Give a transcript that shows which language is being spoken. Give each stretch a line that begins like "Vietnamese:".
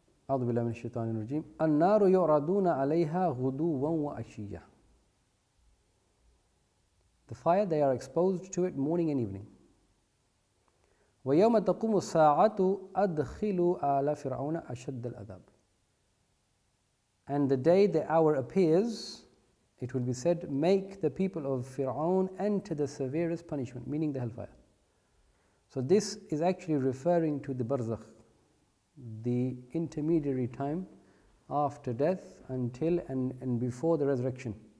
Arabic: أعوذ بالله من الشيطان الرجيم النار يعرضون عليها غدوا وعشيا.
English: The fire, they are exposed to it morning and evening.
Arabic: ويوم تقوم الساعة أدخلوا آل فرعون أشد العذاب.
English: And the day the hour appears, it will be said, make the people of Fir'aun enter the severest punishment, meaning the hellfire. So this is actually referring to the barzakh, the intermediary time after death until and before the resurrection.